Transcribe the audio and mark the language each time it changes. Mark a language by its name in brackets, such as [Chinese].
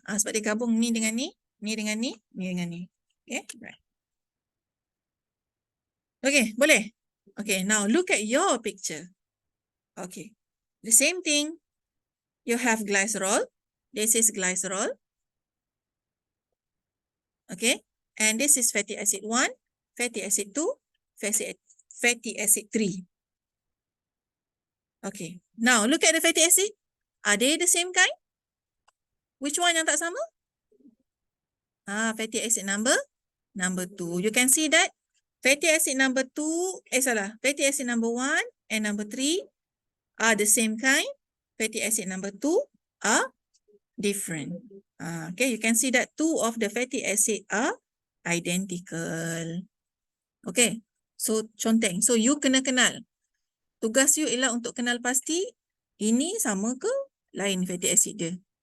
[Malay] Sebab dia gabung ni dengan ni, ni dengan ni, ni dengan ni. [English] Okay, right. [Malay] Okay, boleh? [English] Okay, now look at your picture. Okay, the same thing. You have glycerol. This is glycerol. Okay, and this is fatty acid 1, fatty acid 2, fatty acid 3. Okay, now look at the fatty acid. Are they the same kind? Which one [Malay] yang tak sama? [English] Fatty acid number 2. You can see that fatty acid number 2, fatty acid number 1 and number 3 are the same kind. Fatty acid number 2 are different. Okay, you can see that 2 of the fatty acid are identical. Okay, so [Malay] conteng. [English] So you [Malay] kena kenal. Tugas you ialah untuk kenal pasti ini sama ke lain fatty acid dia.